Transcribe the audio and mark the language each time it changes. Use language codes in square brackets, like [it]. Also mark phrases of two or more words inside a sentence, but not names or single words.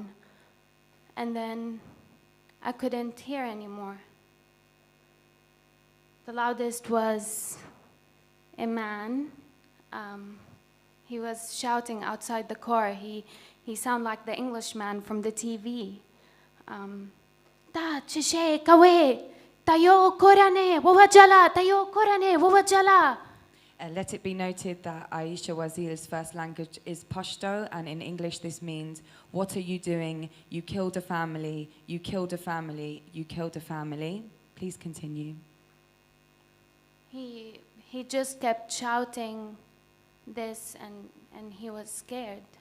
[en] And then I couldn't hear anymore. The loudest was a man. He was shouting outside the car. He sounded like the Englishman from the TV. Ta chishe kawe tayo korane wawajala tayo korane wawajala. Let it be noted that Aisha Wazir's first language is Pashto, and in English this means, what are you doing? You killed a family, you killed a family, you killed a family. Please continue. He just kept shouting this and he was scared.